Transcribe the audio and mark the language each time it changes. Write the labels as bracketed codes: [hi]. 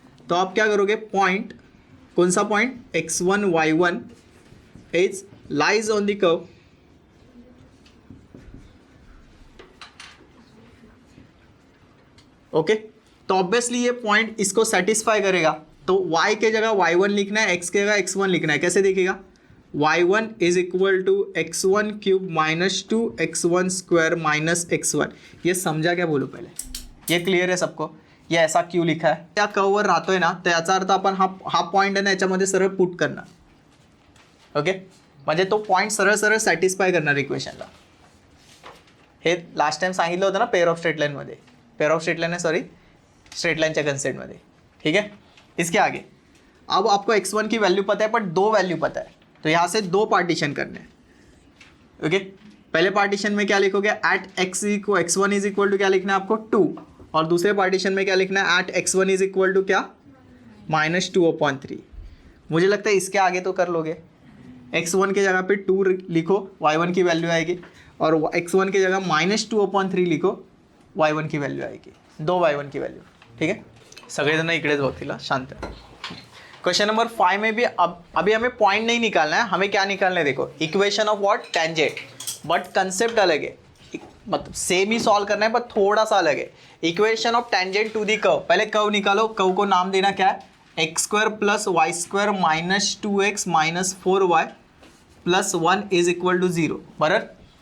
[hi] तो आप क्या करोगे, पॉइंट, कौन सा point, x1 y1 is lies on the curve, okay. तो ऑब्वियसली ये पॉइंट इसको सेटिस्फाई करेगा, तो y के जगह y1 लिखना है, x के जगह x1 लिखना है। कैसे देखिएगा, [en] y1 is equal to x1 cube minus 2 x1 square minus x1। [hi] ये समझा क्या, बोलो पहले, ये क्लियर है सबको, ये ऐसा क्यों लिखा [mr] आहे, त्या कर्ववर राहतोय ना, तर याचा अर्थ आपण हा पॉईंट आहे ना याच्यामध्ये सरळ पुट करणार, ओके, म्हणजे तो पॉईंट सरळ सरळ सॅटिस्फाय करणार इक्वेशनला। हे लास्ट टाइम सांगितलं होतं ना पेअर ऑफ स्ट्रेट लाईनमध्ये, pair of straight line sorry straight लाइनच्या कंसेप्टमध्ये। [hi] ठीक है, इसके आगे अब आपको x1 की वैल्यू पता है, बट दो वैल्यू पता है, तो यहाँ से दो पार्टीशन करने हैं, ओके। पहले पार्टीशन में क्या लिखोगे, eight x1 is equal to क्या लिखना है आपको 2, और दूसरे पार्टीशन में क्या लिखना है, eight x1 is equal to क्या -2/3। मुझे लगता है इसके आगे तो कर लोगे, x1 के जगह पे 2 लिखो, y1 की वैल्यू आएगी, और x1 की जगह -2/3 लिखो, y1 की वैल्यू आएगी, दो y1 की वैल्यू। [mr] ठीक है, सगळेजण इकडेच बघतील, शांत। [hi] क्वेश्चन नंबर 5 में भी अभी हमें पॉइंट नहीं निकालना है, हमें क्या निकालना है, देखो equation of what, tangent, but concept अलग है, मतलब सेम ही सॉल्व करना है पर थोड़ा सा अलग है। Equation of tangent to the curve, पहले कर्व निकालो, कर्व को नाम देना क्या है, x² plus y² minus 2x minus 4y plus 1 is equal to 0, बराबर।